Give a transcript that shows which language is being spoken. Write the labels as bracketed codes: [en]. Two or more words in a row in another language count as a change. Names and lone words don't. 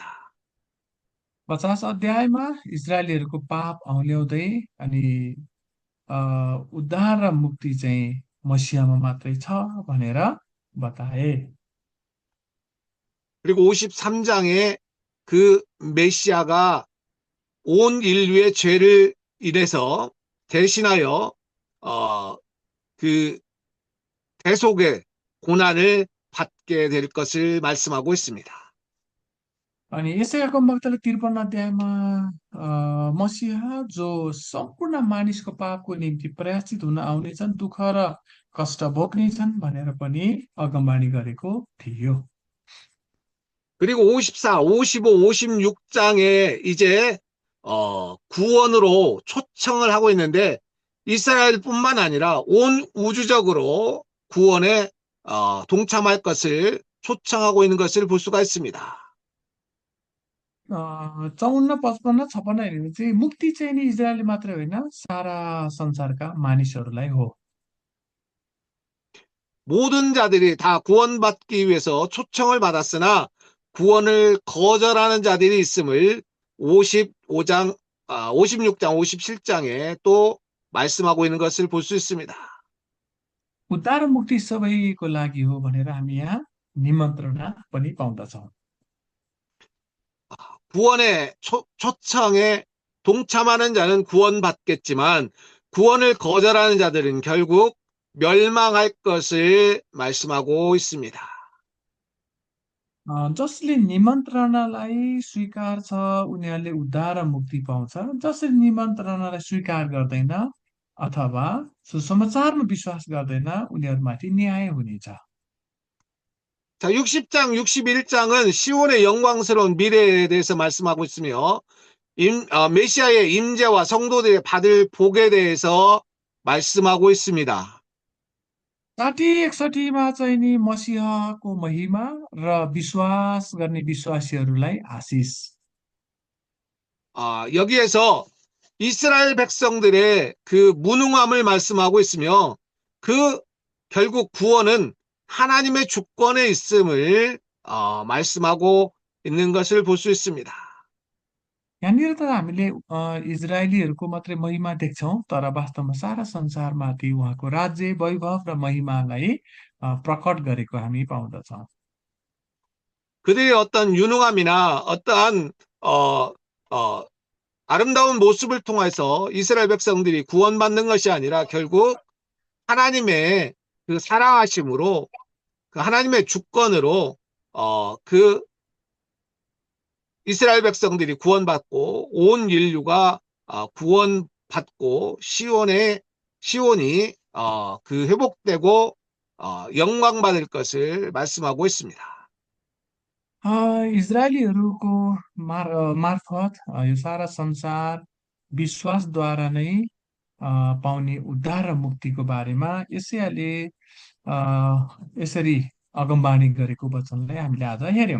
[ne] 50 अध्यायमा इजरायलीहरूको पाप औल्याउँदै अनि उद्धार र मुक्ति चाहिँ मसीहामा मात्रै छ भनेर बताए। [ko] 그리고 53장에 그 메시아가 온 인류의 죄를 인해서 대신하여 그 대속의 고난을 받게 될 것을 말씀하고 있습니다. [ne] अनि यसै अगमवक्ताले 53 अध्यायमा मसीहा जो सम्पूर्ण मानिसको पापको निम्ति प्रायश्चित हुन आउनेछन्, दुःख र कष्ट भोग्नेछन् भनेर पनि अगमवाणी गरेको थियो। [ko] 그리고 54, 55, 56장에 이제 구원으로 초청을 하고 있는데 이스라엘뿐만 아니라 온 우주적으로 구원에 동참할 것을 초청하고 있는 것을 볼 수가 있습니다. [ne] 54, 55, 56 हेऱ्यो भने चाहिँ मुक्ति चाहिँ नि इजरायलले मात्रै होइन, सारा संसारका मानिसहरूलाई हो। [ko] 모든 자들이 다 구원받기 위해서 초청을 받았으나 구원을 거절하는 자들이 있음을 55장, 56장, 57장에 또 말씀하고 있는 것을 볼 수 있습니다. [ne] उद्धार र मुक्ति सबैको लागि हो भनेर हामी यहाँ निमन्त्रणा पनि पाउँदछौँ। [ko] 구원의 초청에 동참하는 자는 구원받겠지만 구원을 거절하는 자들은 결국 멸망할 것을 말씀하고 있습니다. [ne] जसले निमन्त्रणालाई स्वीकार्छ उनीहरूले उद्धार र मुक्ति पाउँछ। जसले निमन्त्रणालाई स्वीकार गर्दैन अथवा सुसमाचारमा विश्वास गर्दैन उनीहरूमाथि न्याय हुनेछ। [ko] 자, 60장, 61장은 시온의 영광스러운 미래에 대해서 말씀하고 있으며 메시아의 임재와 성도들의 받을 복에 대해서 말씀하고 있습니다. [ne] 60, 61मा चाहिँ नि मसीहको महिमा र विश्वास गर्ने विश्वासीहरूलाई आशिष। [ko] 여기에서 이스라엘 백성들의 그 무능함을 말씀하고 있으며 그 결국 구원은 하나님의 주권에 있음을 말씀하고 있는 것을 볼 수 있습니다. [ne] यहाँनिर त हामीले इजरायलीहरूको मात्रै महिमा देख्छौँ, तर वास्तवमा सारा संसारमाथि उहाँको राज्य वैभव र महिमालाई प्रकट गरेको हामी पाउँदछौँ। [ko] 그들의 어떤 유능함이나 어떠한 아름다운 모습을 통해서 이스라엘 백성들이 구원받는 것이 아니라 결국 하나님의 그 사랑하심으로 그 하나님의 주권으로 그 이스라엘 백성들이 구원받고 온 인류가 구원받고 시온이 그 회복되고 영광받을 것을 말씀하고 있습니다. [ne] इजरायलीहरूको मार्फत यो सारा संसार विश्वासद्वारा नै पाउने उद्धार र मुक्तिको बारेमा यसैले यसरी अगमवाणी गरेको वचनलाई हामीले आज हेऱ्यौँ।